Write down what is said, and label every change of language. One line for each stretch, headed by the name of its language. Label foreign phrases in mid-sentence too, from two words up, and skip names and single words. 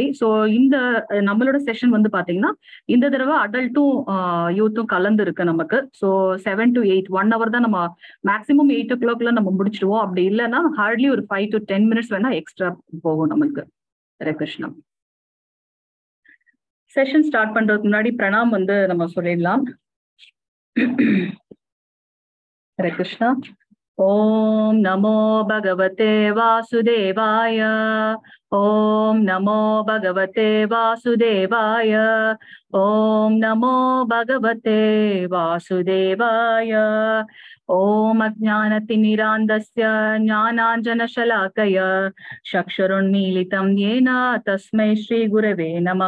Tamil: ஸோ இந்த நம்மளோட செஷன் வந்து பாத்தீங்கன்னா இந்த தடவை அடல்ட்டும் யூத்தும் கலந்து இருக்கு நமக்கு. ஸோ
English: 7 to 8 1 hour
Tamil: தான் நம்ம மேக்ஸிமம் 8 o'clockல நம்ம முடிச்சிடுவோம். அப்படி இல்லைன்னா ஹார்ட்லி ஒரு
English: 5 to 10 minutes
Tamil: வேணா எக்ஸ்ட்ரா போகும் நமக்கு. ஹரே கிருஷ்ணா.
English: session start
Tamil: பண்றதுக்கு முன்னாடி பிரணாம் வந்து நம்ம சொல்லிடலாம்.
Sanskrit: हरे कृष्णा. ओम नमो भगवते वासुदेवाय. ओम नमो भगवते वासुदेवाय. ओम नमो भगवते वासुदेवाय. ओम अज्ञानतिमिरान्धस्य ज्ञानाञ्जनशलाकया चक्षुरुन्मीलितं येन तस्मै श्रीगुरवे नमः.